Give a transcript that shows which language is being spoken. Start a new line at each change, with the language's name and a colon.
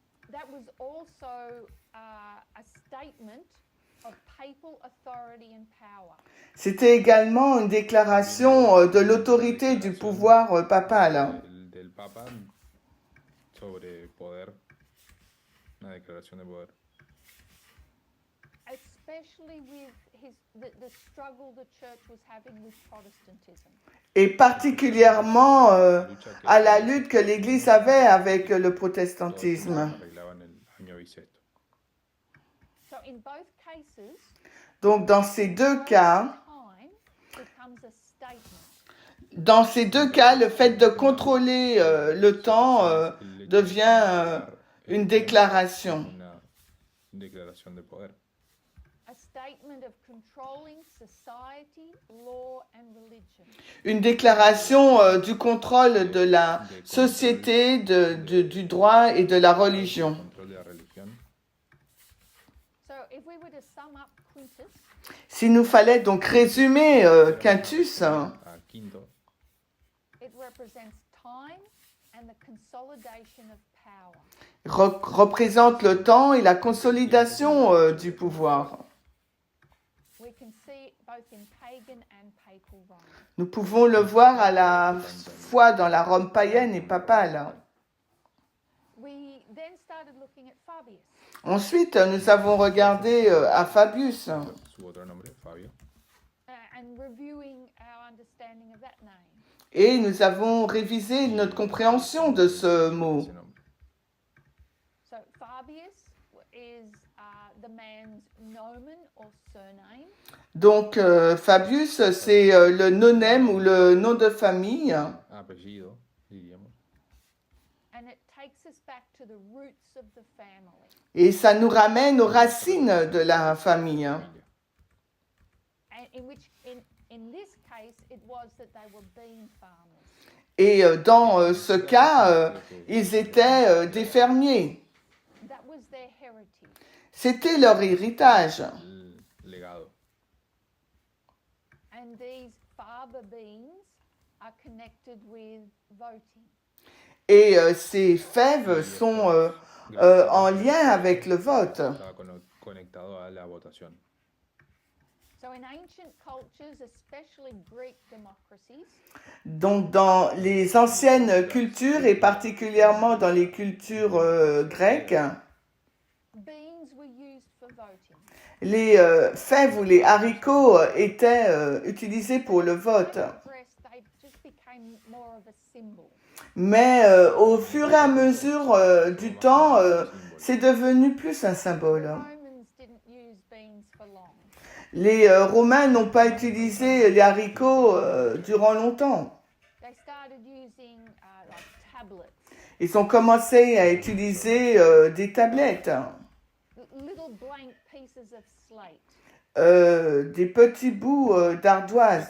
English: That was also a statement of papal authority and power.
French: C'était également une déclaration de l'autorité du pouvoir papal.
Spanish: Del Papa sobre poder, una declaración de poder.
English: Especially with the struggle the church was having with Protestantism.
French: Et particulièrement à la lutte que l'Église avait avec le protestantisme.
Spanish: Arreglaban el año bisiesto.
English: So in both cases,
French: Donc dans ces deux cas,
English: time becomes a statement.
French: dans ces deux cas, le fait de contrôler le temps devient une déclaration.
Spanish: Una declaración de poder.
English: A statement of controlling society, law and religion.
French: Une déclaration du contrôle de la société, du droit et de la religion.
Spanish: Control de la religión.
English: So if we were to sum up Quintus,
French: S'il nous fallait donc résumer Quintus,
Spanish: A Quinto
English: it represents time and the consolidation of power.
French: représente le temps et la consolidation du pouvoir.
English: We can see it both in pagan and papal Rome.
French: Nous pouvons le voir à la fois dans la Rome païenne et papale.
English: We then started looking at Fabius.
French: Ensuite, nous avons regardé à Fabius
Spanish: su otro nombre, Fabio.
English: And reviewing our understanding of that name.
French: et nous avons révisé notre compréhension de ce mot.
Spanish: Ese nombre.
English: So Fabius is the man's nomen or surname,
French: Donc, Fabius, c'est le nonème ou le nom de famille.
Spanish: Apellido, diríamos.
English: and it takes us back to the roots of the family.
French: Et ça nous ramène aux racines de la famille.
Spanish: Familia.
English: And in this case, it was that they were bean farmers.
French: Et dans ce cas, ils étaient des fermiers.
English: That was their heritage.
French: C'était leur héritage.
Spanish: El legado.
English: And these Faber beans are connected with voting.
French: Et ces fèves sont en lien avec le vote.
Spanish: Estaba conectado a la votación.
English: So in ancient cultures, especially Greek democracies,
French: Donc dans les anciennes cultures et particulièrement dans les cultures grecques,
English: beans were used for voting.
French: les fèves ou les haricots étaient utilisés pour le vote.
English: They just became more of a symbol.
French: Mais au fur et à mesure du temps, c'est devenu plus un symbole.
English: Romans didn't use beans for long.
French: Les Romains n'ont pas utilisé les haricots durant longtemps.
English: They started using like tablets,
French: Ils ont commencé à utiliser des tablettes,
English: little blank pieces of slate.
French: des petits bouts d'ardoise,